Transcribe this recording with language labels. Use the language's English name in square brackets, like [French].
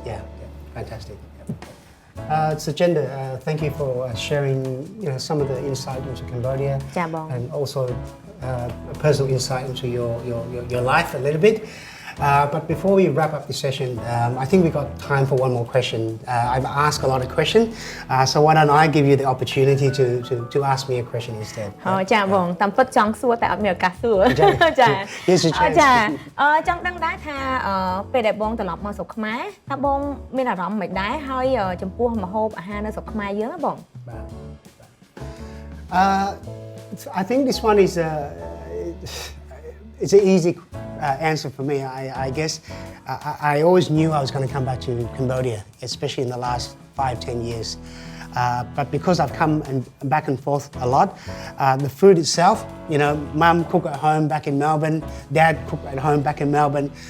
[English] Yeah, fantastic. Sochenda, thank you for sharing, you know, some of the insight into Cambodia and also a personal insight into your life a little bit. But before we wrap up this session, I think we've got time for one more question. I've asked a lot of questions, so why don't I give you the opportunity to ask me a question instead? [Khmer] ចាបងតាមពិតចង់សួរតែអត់មានឱកាសសួរចាចាចង់ដឹងដែរថាពេលដែលបងត្រឡប់មកស្រុកខ្មែរតើបងមានអារម្មណ៍មិនដែរហើយចំពោះម្ហូបអាហារនៅស្រុកខ្មែរយើងហ៎បង [English] I think this one is it's an easy answer for me. I guess I always knew I was going to come back to Cambodia, especially in the last 5-10 years. But because I've come back and forth a lot, the food itself, you know, Mum cooked at home back in Melbourne, Dad cooked at home back in Melbourne.